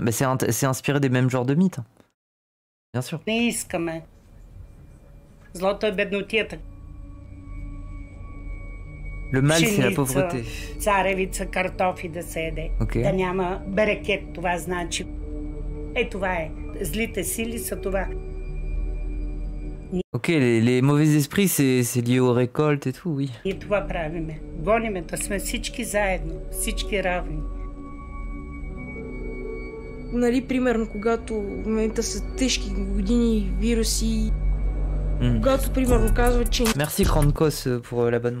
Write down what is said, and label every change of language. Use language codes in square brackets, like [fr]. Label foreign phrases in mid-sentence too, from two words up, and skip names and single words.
[fr] Mais c'est inspiré des mêmes genres de mythes. Bien sûr. Le mal, c'est la pauvreté. [bg] Царевица картофи да се яде. Да няма берекет, това значи. Това е. Злите сили са това. [fr] Ok, les mauvais esprits, c'est lié aux récoltes et tout, oui. [bg] И това правиме. Гониме да сме всички заедно, всички равни. Нали, примерно, когато в момента са тежки години, вируси, когато, примерно, казват, че [fr] Merci Krankos pour l'abonnement.